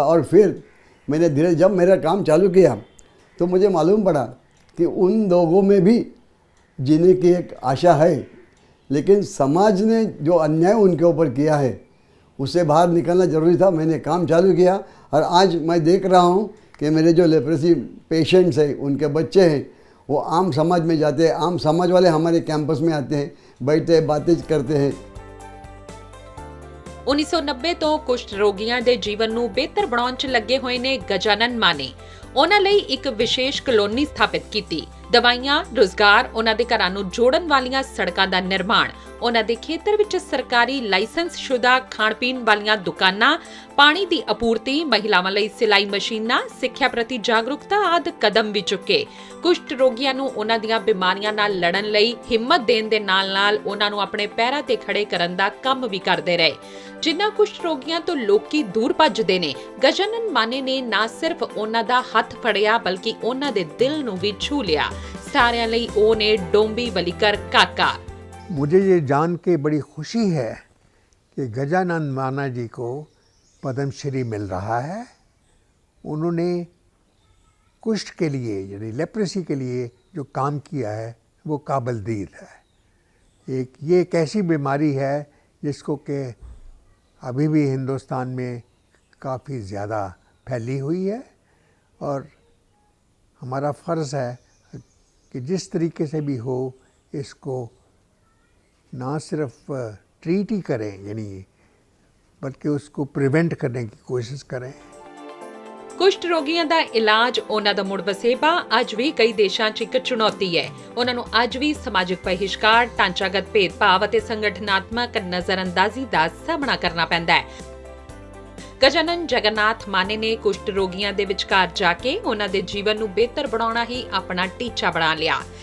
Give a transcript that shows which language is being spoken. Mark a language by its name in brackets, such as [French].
[Hindi] और फिर मैंने धीरे जब मेरा काम चालू किया तो मुझे मालूम पड़ा कि उन लोगों में भी जीने की एक आशा है, लेकिन समाज ने जो अन्याय उनके ऊपर किया है उससे बाहर निकलना ज़रूरी था। मैंने काम चालू किया और आज मैं देख रहा हूँ कि मेरे जो लेप्रोसी पेशेंट्स हैं, उनके बच्चे हैं, वो आम समाज में जाते हैं, आम समाज वाले हमारे कैंपस में आते हैं, बैठते हैं, बातें करते हैं। [Punjabi] 1990 ਤੋਂ ਕੁਸ਼ਟ ਰੋਗੀਆਂ ਦੇ ਜੀਵਨ ਨੂੰ ਬਿਹਤਰ ਬਣਾਉਣ 'ਚ ਲੱਗੇ ਹੋਏ ਨੇ ਗਜਾਨਨ ਮਾਨੇ। ਉਹਨਾਂ ਲਈ ਇੱਕ ਵਿਸ਼ੇਸ਼ ਕਲੋਨੀ ਸਥਾਪਿਤ ਕੀਤੀ। ਦਵਾਈਆਂ, ਰੁਜ਼ਗਾਰ, ਉਹਨਾਂ ਦੇ ਘਰਾਂ ਨੂੰ ਜੋੜਨ ਵਾਲੀਆਂ ਸੜਕਾਂ ਦਾ ਨਿਰਮਾਣ, ਉਹਨਾਂ ਦੇ ਖੇਤਰ ਵਿੱਚ ਸਰਕਾਰੀ ਲਾਇਸੈਂਸਸ਼ੁਦਾ ਖਾਣ-ਪੀਣ ਵਾਲੀਆਂ ਦੁਕਾਨਾਂ, ਪਾਣੀ ਦੀ ਆਪੂਰਤੀ, ਮਹਿਲਾਵਾਂ ਲਈ ਸਿਲਾਈ ਮਸ਼ੀਨਾਂ, ਸਿੱਖਿਆ ਪ੍ਰਤੀ ਜਾਗਰੂਕਤਾ ਆਦਿ ਕਦਮ ਵੀ ਚੁੱਕੇ। ਕੁਸ਼ਟ ਰੋਗੀਆਂ ਨੂੰ ਉਹਨਾਂ ਦੀਆਂ ਬਿਮਾਰੀਆਂ ਨਾਲ ਲੜਨ ਲਈ ਹਿੰਮਤ ਦੇਣ ਦੇ ਨਾਲ-ਨਾਲ ਉਹਨਾਂ ਨੂੰ ਆਪਣੇ ਪੈਰਾਂ ਤੇ ਖੜੇ ਕਰਨ ਦਾ ਕੰਮ ਵੀ ਕਰਦੇ ਰਹੇ। ਜਿਨ੍ਹਾਂ ਕੁਸ਼ਟ ਰੋਗੀਆਂ ਤੋਂ ਲੋਕੀ ਦੂਰ ਭੱਜਦੇ ਨੇ, ਗਜਾਨਨ ਮਾਨੇ ਨੇ ਨਾ ਸਿਰਫ ਉਹਨਾਂ ਦਾ ਹੱਥ ਫੜਿਆ ਬਲਕਿ ਉਹਨਾਂ ਦੇ ਦਿਲ ਨੂੰ ਵੀ ਛੂ ਲਿਆ। ਸਾਰਿਆਂ ਲਈ ਉਹ ਨੇ ਡੋਂਬੀ ਵਲੀਕਰ ਕਾਕਾ। [Hindi] मुझे ये जान के बड़ी खुशी है कि गजानन माना जी को पद्मश्री मिल रहा है। उन्होंने कुष्ठ के लिए यानी लेप्रेसी के लिए जो काम किया है वो काबिल-दीद है। ये एक ऐसी बीमारी है जिसको कि अभी भी हिंदुस्तान में काफ़ी ज़्यादा फैली हुई है और हमारा फ़र्ज़ है कि जिस तरीके से भी हो इसको ना सिर्फ ट्रीट ही करें यानी बल्कि उसको प्रिवेंट करने की कोशिश करें। [Punjabi] ਕੁਸ਼ਟ ਰੋਗੀਆਂ ਦਾ ਇਲਾਜ, ਉਹਨਾਂ ਦਾ ਮੁੜ ਵਸੇਬਾ ਅੱਜ ਵੀ ਕਈ ਦੇਸ਼ਾਂ 'ਚ ਇੱਕ ਚੁਣੌਤੀ ਹੈ। ਉਹਨਾਂ ਨੂੰ ਅੱਜ ਵੀ ਸਮਾਜਿਕ ਬਹਿਸ਼ਕਾਰ, ਢਾਂਚਾਗਤ ਭੇਦਭਾਵ ਅਤੇ ਸੰਗਠਨਾਤਮਕ ਨਜ਼ਰਅੰਦਾਜ਼ੀ ਦਾ ਸਾਹਮਣਾ ਕਰਨਾ ਪੈਂਦਾ ਹੈ। ਗਜਾਨਨ ਜਗਨਨਾਥ ਮਾਨੇ ਨੇ ਕੁਸ਼ਟ ਰੋਗੀਆਂ ਦੇ ਵਿਚਕਾਰ ਜਾ ਕੇ ਉਹਨਾਂ ਦੇ ਜੀਵਨ ਨੂੰ ਬਿਹਤਰ ਬਣਾਉਣਾ ਹੀ ਆਪਣਾ ਟੀਚਾ ਬਣਾ ਲਿਆ।